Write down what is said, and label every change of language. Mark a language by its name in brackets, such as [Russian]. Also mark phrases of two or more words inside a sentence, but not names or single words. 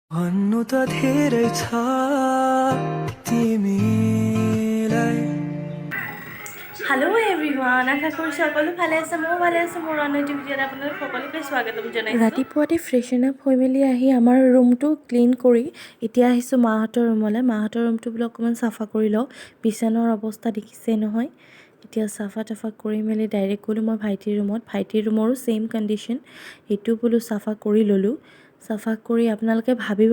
[Nepali] भन्नु त धेरै छ तिमीलाई [English] Hello everyone [Assamese] आशा কৰিছোঁ সকলো ভালে আছে ময়ো ভালে আছোঁ মোৰ অন্য এটি ভিডিঅ'ত আপোনালোক সকলোকে স্বাগতম জনাইছোঁ ৰাতিপুৱাতে [English] freshen up [Assamese] হৈ মেলি আহি আমাৰ ৰুমটো ক্লিন কৰি এতিয়া আহিছোঁ মাহঁতৰ ৰুমলৈ মাহঁতৰ ৰুমটো বোলো অকণমান চাফা কৰি লওঁ বিছনাৰ অৱস্থা দেখিছেই নহয় এতিয়া চাফা টাফা কৰি মেলি ডাইৰেক্ট গ'লোঁ মই ভাইটিৰ ৰুমত ভাইটিৰ ৰুমৰো [English] same condition [Assamese] সেইটো বোলো চাফা কৰি ল'লোঁ চাফা কৰি আপোনালোকে ভাবিব